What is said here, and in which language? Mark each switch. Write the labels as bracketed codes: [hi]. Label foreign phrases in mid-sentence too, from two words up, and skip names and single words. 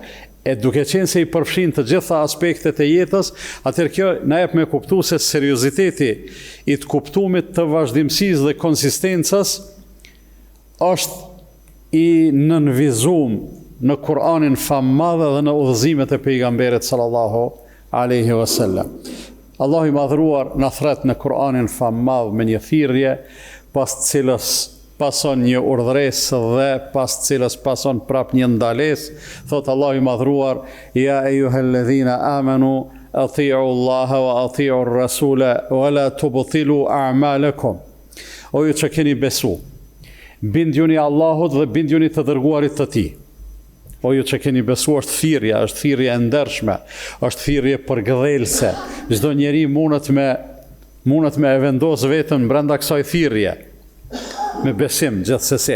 [sq] E duke qenë se i përfshin të gjitha aspektet e jetës, atëherë kjo na jep me kuptu se serioziteti i të kuptumit të vazhdimësisë dhe konsistencës është i nënvizum në Kur'anin fammadhe dhe në udhëzimet e pejgamberit [ar] صلى الله عليه وسلم. [sq] Allahu i madhëruar na thret në Kur'anin fammadh me një thirrje, pas cilës pason një urdhëresë dhe pas cilës pason prap një ndalesë. Thot Allahu i madhëruar: [ar] يا أيها الذين آمنوا أطيعوا الله وأطيعوا الرسول ولا تبطلوا أعمالكم. [sq] O ju që keni besu, bindjuni Allahut dhe bindjuni të dërguarit të tij. O ju që keni besu, është thirrje e ndershme, është thirrje përgëdhelëse. Çdo njeri mundet me e vendos veten brenda kësaj thirrje, me besim gjithsesi.